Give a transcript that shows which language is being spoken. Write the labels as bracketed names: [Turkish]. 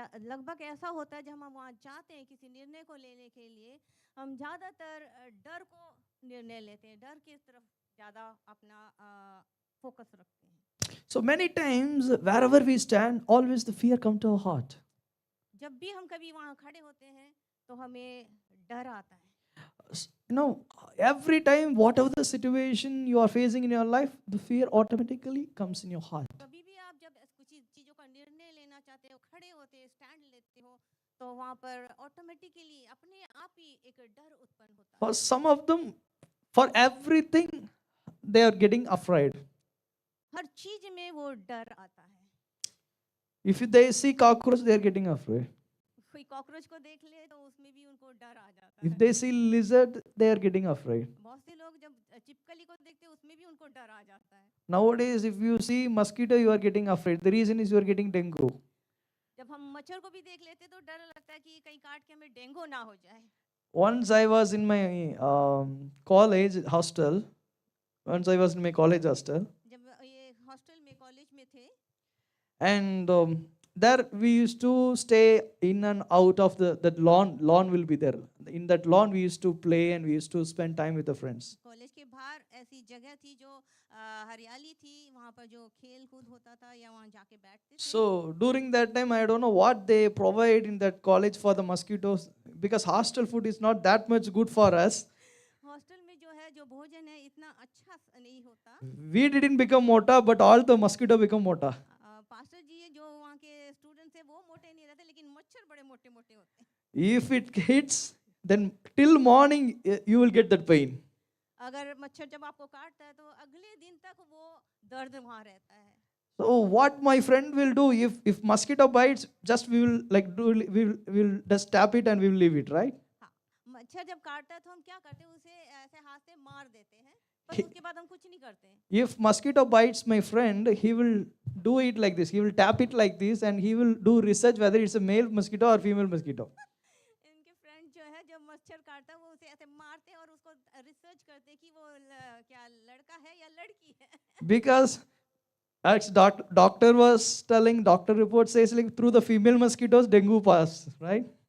[Hindi] लगभग ऐसा होता है जब हम वहाँ जाते हैं किसी निर्णय को लेने के लिए, हम ज़्यादातर डर को निर्णय लेते हैं, डर की तरफ ज़्यादा अपना फोकस रखते हैं। [English] So many times wherever we stand, always the fear come to our heart. [Hindi] जब भी हम कभी वहाँ खड़े होते हैं तो हमें डर आता है। [English] You know, every time whatever the situation you are facing in your life, the fear automatically comes in your heart. [Hindi] कभी भी आप जब कुछ चीज़ों का निर्णय लेना चाहते हो, खड़े होते हैं, स्टैंड लेते हो, तो वहाँ पर ऑटोमेटिकली अपने आप ही एक डर उत्पन्न होता है। [English] For some of them, for everything, they are getting afraid. [Hindi] हर चीज में वो डर आता है। [English] If they see cockroach, they are getting afraid. [Hindi] कोई कॉकरोच को देख ले तो उसमें भी उनको डर आ जाता [English] If [Hindi] है। [English] they see lizard, they are getting afraid. [Hindi] बहुत से लोग जब चिपकली को देखते हैं उसमें भी उनको डर आ जाता है। [English] Nowadays, if you see mosquito, you are getting afraid. The reason is you are getting dengue. [Hindi] जब हम मच्छर को भी देख लेते तो डर लगता है कि कहीं काट के हमें डेंगू ना हो जाए। [English] Once I was in my college hostel. Once I was in my college hostel. [Hindi] जब ये हॉस्टल में कॉलेज में थे [English] And there we used to stay in and out of that lawn will be there. In that lawn we used to play and we used to spend time with the friends. [Hindi] College के बाहर ऐसी जगह थी जो हरियाली थी, वहाँ पर जो खेल कूद होता था या वहाँ जाके बैठते थे। [English] So during that time I don't know what they provide in that college for the mosquitoes, because hostel food is not that much good for us. [Hindi] Hostel में जो है जो भोजन है इतना अच्छा नहीं होता। [English] We didn't become [Hindi] mota, [English] but all the mosquito become mota. [Hindi] Pastor जी जो वहाँ के स्टूडेंट्स हैं वो मोटे नहीं रहते लेकिन मच्छर बड़े मोटे मोटे होते हैं। [English] If it hits, then till morning you will get that pain. [Hindi] अगर मच्छर जब आपको काटता है तो अगले दिन तक वो दर्द वहाँ रहता है। [English] So what my friend will do, if mosquito bites, just we will like do we will just tap it and we will leave it, right? [Hindi] हाँ, मच्छर जब काटता है तो हम क्या करते हैं, उसे ऐसे हाथ से मार देते हैं, बस उसके बाद हम कुछ नहीं करते हैं। [English] If mosquito bites my friend, he will do it like this. He will tap it like this and he will do research whether it's a male mosquito or female mosquito. [Hindi] इनके फ्रेंड जो है जब मच्छर काटता है वो उसे ऐसे मारते हैं और उसको रिसर्च करते हैं कि वो क्या लड़का है या लड़की है। [English] Because as doctor was telling, doctor report says like through the female mosquitoes dengue pass, right?